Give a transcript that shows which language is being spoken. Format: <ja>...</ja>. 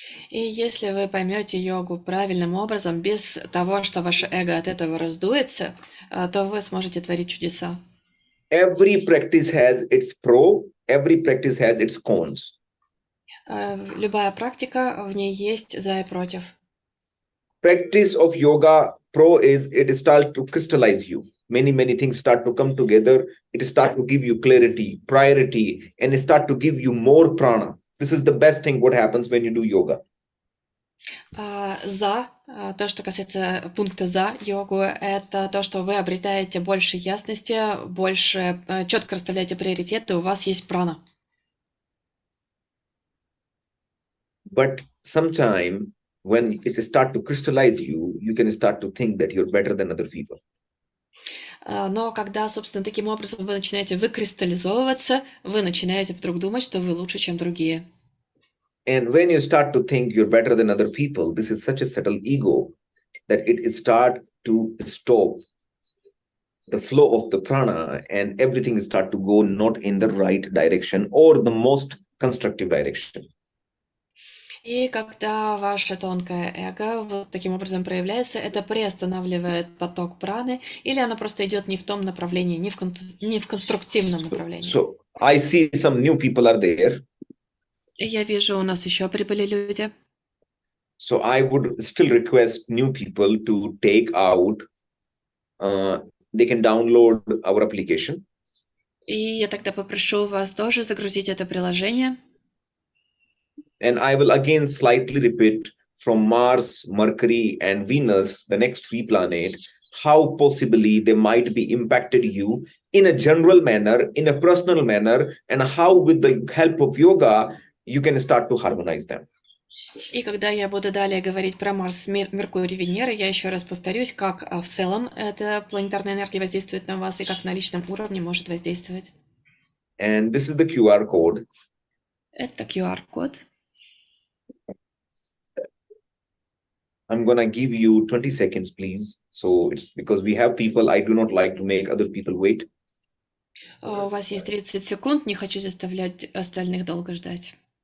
<ru>И если вы поймете йогу правильным образом, без того, что ваше эго от этого раздуется, то вы сможете творить чудеса.</ru> <en>Every practice has its pro, every practice has its cons.</en> <ru>Любая практика, в ней есть за и против.</ru> <en>Practice of yoga pro is it starts to crystallize you. many things start to come together. It start to give you clarity, priority, and it start to give you more prana. This is the best thing what happens when you do yoga.</en> <ru>То, что касается пункта за йогу, это то, что вы обретаете больше ясности, больше четко расставляете приоритеты, у вас есть прана.</ru> <en>But sometime when it start to crystallize you, you can start to think that you're better than other people.</en> <ru>Но когда, собственно, таким образом вы начинаете выкристаллизовываться, вы начинаете вдруг думать, что вы лучше, чем другие.</ru> <en>And when you start to think you're better than other people, this is such a subtle ego that it start to stop the flow of the prana, and everything start to go not in the right direction or the most constructive direction.</en> <ru>И когда ваше тонкое эго вот таким образом проявляется, это приостанавливает поток праны, или оно просто идет не в том направлении, не в конструктивном направлении.</ru> <en>So I see some new people are there.</en> <ru>Я вижу, у нас еще прибыли люди.</ru> <en>So I would still request new people to take out, they can download our application.</en> <ru>И я тогда попрошу вас тоже загрузить это приложение.</ru> <en>And I will again slightly repeat from Mars, Mercury, and Venus, the next three planets, how possibly they might be impacted you in a general manner, in a personal manner, and how with the help of yoga, you can start to harmonize them.</en> <ru>И когда я буду далее говорить про Марс, Меркурий, Венеру, я еще раз повторюсь, как в целом эта планетарная энергия воздействует на вас и как на личном уровне может воздействовать.</ru> <en>And this is the QR code.</en> <ru>Это QR-код.</ru> <en>I'm gonna give you 20 seconds, please. So it's because we have people, I do not like to make other people wait.</en> <ru>У вас есть 30 секунд, не хочу заставлять остальных долго ждать.</ru>